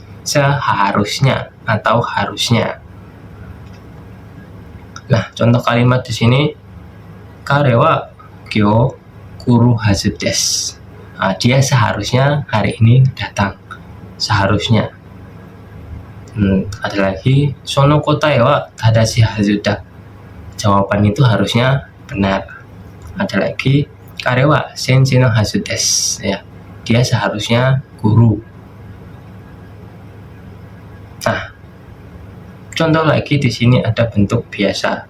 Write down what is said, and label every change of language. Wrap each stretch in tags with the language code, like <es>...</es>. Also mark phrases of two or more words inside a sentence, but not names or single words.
<id>Seharusnya atau harusnya. Nah, contoh kalimat di sini</id> <ja>彼は今日来るはずです.</ja> <id>Nah, dia seharusnya hari ini datang. Seharusnya. Ada lagi</id> <ja>その答えは正しいはずだ.</ja> <id>Jawaban itu harusnya benar. Ada lagi</id> <ja>彼は先生のはずです.</ja> <id>Ya, dia seharusnya guru. Nah, contoh lagi di sini ada bentuk biasa.</id>